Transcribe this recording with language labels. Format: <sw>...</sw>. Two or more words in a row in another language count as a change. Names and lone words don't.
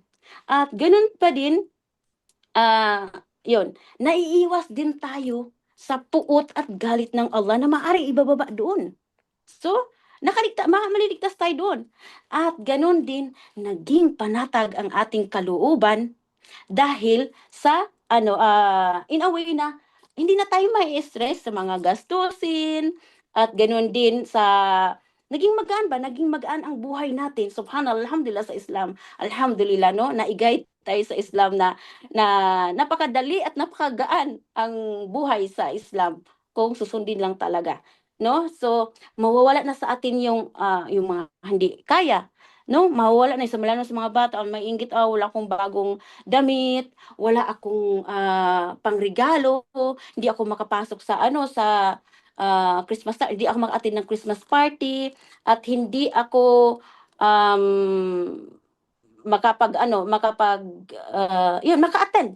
<tl>At ganun pa din, yun, naiiwas din tayo sa puot at galit ng Allah na maaring ibababa doon. So, maliligtas tayo doon. At ganun din, naging panatag ang ating kalooban dahil sa,</tl> <en>in a way</en> <tl>na, hindi na tayo may stress sa mga gastusin, at ganun din sa, naging magaan ang buhay natin.</tl> <ar>سبحان الله، الحمد لله</ar> <tl>sa Islam. Alhamdulillah, no? Naigay tayo sa Islam na napakadali at napakagaan ang buhay sa Islam kung susundin lang talaga. No? So, mawawala na sa atin yung mga hindi kaya, no? Mawawala na sa mga bata, may inggit, wala akong bagong damit, wala akong pangregalo, hindi ako makapasok sa Christmas, hindi ako maka-attend ng</tl> <en>Christmas party,</en> <tl>at hindi ako maka-attend.</tl>